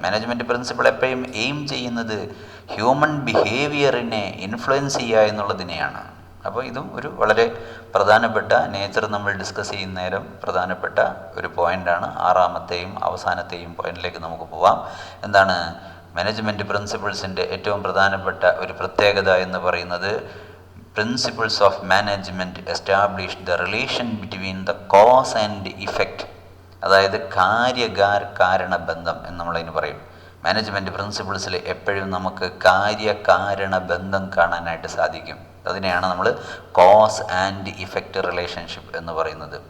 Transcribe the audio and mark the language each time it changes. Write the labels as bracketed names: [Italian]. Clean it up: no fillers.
[Malayalam] Management principle എപ്പോഴും aim ചെയ്യുന്നത് human ബിഹേവിയറിനെ influence ചെയ്യുക എന്നുള്ളതിനെയാണ്. അപ്പോൾ ഇതും ഒരു വളരെ പ്രധാനപ്പെട്ട നേച്ചർ നമ്മൾ ഡിസ്കസ് ചെയ്യുന്ന നേരം പ്രധാനപ്പെട്ട ഒരു പോയിൻ്റാണ്. ആറാമത്തെയും അവസാനത്തെയും പോയിന്റിലേക്ക് നമുക്ക് പോവാം. എന്താണ്? മാനേജ്മെൻറ്റ് പ്രിൻസിപ്പിൾസിൻ്റെ ഏറ്റവും പ്രധാനപ്പെട്ട ഒരു പ്രത്യേകത എന്ന് പറയുന്നത് [English] principles of management established the relation between the cause and effect [Malayalam] അതായത് കാരണ ബന്ധം എന്ന് നമ്മളതിന് പറയും. മാനേജ്മെൻറ്റ് പ്രിൻസിപ്പിൾസിൽ എപ്പോഴും നമുക്ക് കാര്യകാരണ ബന്ധം കാണാനായിട്ട് സാധിക്കും. അതിനെയാണ് നമ്മൾ കോസ് ആൻഡ് ഇഫക്റ്റ് റിലേഷൻഷിപ്പ് എന്ന് പറയുന്നത്.